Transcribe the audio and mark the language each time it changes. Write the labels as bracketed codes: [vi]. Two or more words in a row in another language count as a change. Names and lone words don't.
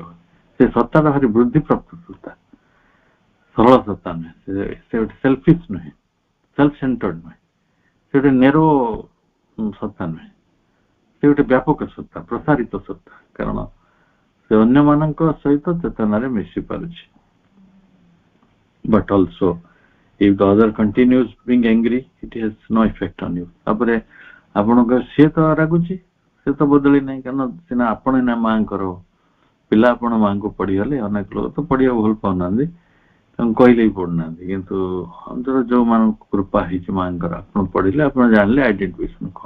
[or] ସେ ସତ୍ତାଟା ଭାରି ବୃଦ୍ଧିପ୍ରାପ୍ତ ସତ୍ତା, ସରଳ ସତ୍ତା ନୁହେଁ। ସେ ଗୋଟେ ସେଲଫିଶ ନୁହେଁ, [en] self centered [or] ନୁହେଁ, ସେ ଗୋଟେ ନେରୋ ସତ୍ତା ନୁହେଁ, ସେ ଗୋଟେ ବ୍ୟାପକ ସତ୍ତା, ପ୍ରସାରିତ ସତ୍ତା। କାରଣ ସେ ଅନ୍ୟମାନଙ୍କ ସହିତ ଚେତନାରେ ମିଶି ପାରୁଛି। [en] But also, if the other continues being angry, it has no effect on you. [or] ତାପରେ ଆପଣଙ୍କ ସିଏ ତ ରାଗୁଛି, ସେ ତ ବଦଳି ନାହିଁ, କାରଣ ସିନା ଆପଣ ନା ମାଙ୍କର ପିଲା, ଆପଣ ମାଙ୍କୁ ପଢିଗଲେ। ଅନେକ ଲୋକ ତ ପଢିବାକୁ ଭଲ ପାଉନାହାନ୍ତି, ତାଙ୍କୁ କହିଲେ ବି ପଢୁନାହାନ୍ତି। କିନ୍ତୁ ଯୋଉମାନଙ୍କୁ କୃପା ହେଇଛି ମାଙ୍କର, ଆପଣ ପଢିଲେ, ଆପଣ ଜାଣିଲେ ଆଇଡେଣ୍ଟିଫିକେସନ କଣ।